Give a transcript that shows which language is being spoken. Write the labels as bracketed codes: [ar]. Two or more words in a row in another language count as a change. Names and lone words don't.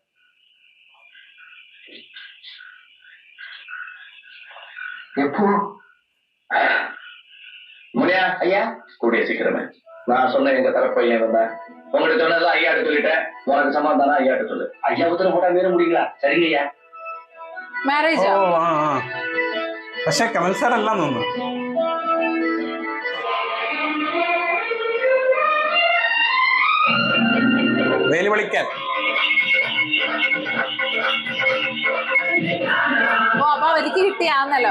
[ta] எப்போ? முனியா ஐயா, கூடிய சீக்கிரமே. நான் சொன்ன எங்க தரப்பு பையன் வந்தேன். உங்கள்கிட்ட சொன்னதெல்லாம் ஐயாட்ட சொல்லிட்டேன். உனக்கு சமாதானம் ஐயாட்ட சொல்லு. ஐயா உத்தரவு போட்டா மீற முடியுங்களா? சரிங்க ஐயா. [ml] മാരേജ് ഓ ആ ആ. പക്ഷെ കമൽ സാർ അല്ല തോന്നുന്നു. വേലി വിളിക്കാൻ. ഓ അപ്പൊ അവർക്ക് കിട്ടിയാന്നല്ലോ.